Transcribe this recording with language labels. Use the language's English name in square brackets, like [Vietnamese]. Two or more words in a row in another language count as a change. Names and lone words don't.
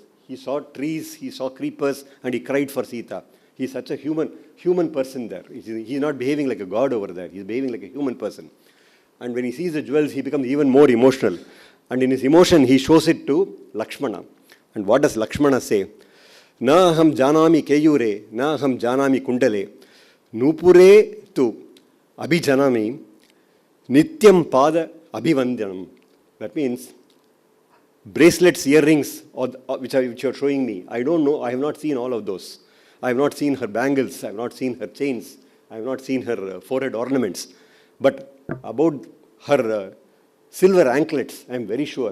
[English] He saw trees, he saw creepers, and he cried for Sita. He's such a human person there. He's not behaving like a god over there. He's behaving like a human person. And when he sees the jewels, he becomes even more emotional. And in his emotion, he shows it to Lakshmana. And what does Lakshmana say? [Sanskrit] Na ham janami keyure, na ham janami kundale, nupure tu abhijanami, nityam pada abhivandyanam. [English] That means bracelets, earrings, which you're showing me. I don't know. I have not seen all of those. I have not seen her bangles. I have not seen her chains. I have not seen her forehead ornaments. But about her silver anklets, I am very sure.